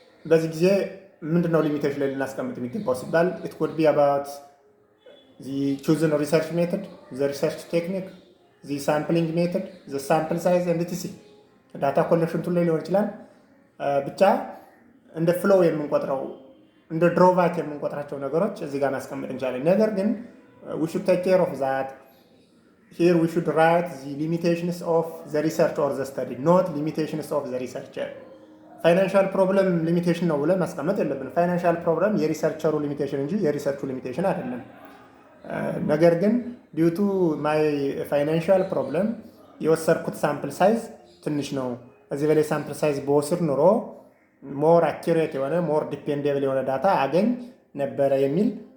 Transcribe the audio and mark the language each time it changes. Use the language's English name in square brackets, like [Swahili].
[Amharic] በዚህ ጊዜ ምንድነው ሊሚቴሽን ላይ ልናስቀምጥ የሚገባው ሲባል [English] it could be about the chosen research method, the research technique, the sampling method, the sample size and etc. [Amharic] ዳታ ኮሌክሽን ቱል ላይ ሊሆን ይችላል። ብቻ እንደ ፍሎው የምንቆጥረው እንደ ድሮባክ የምንቆጥራቸው ነገሮች እዚህ ጋር ማስቀመጥ እንችላለን። ነገር ግን [English] we should take care of that. Here we should write the limitations of the research or the study, not limitations of the researcher. [Amharic] ፋይናንሻል ፕሮብለም ሊሚቴሽን ነው ብለን ማስቀመጥ የለብንም። ፋይናንሻል ፕሮብለም የሪሰርቸሩ ሊሚቴሽን እንጂ የሪሰርቹ ሊሚቴሽን አይደለም። ነገር ግን [English] ዲዩ ቱ ማይ ፋይናንሻል ፕሮብለም [Amharic] የወሰድኩት ሳምፕል ሳይዝ ትንሽ ነው፣ እዚህ በላይ ሳምፕል ሳይዝ በወስድ ኑሮ ሞር አኪሬት የሆነ ሞር ዲፔንደብል የሆነ ዳታ አገኝ ነበረ የሚል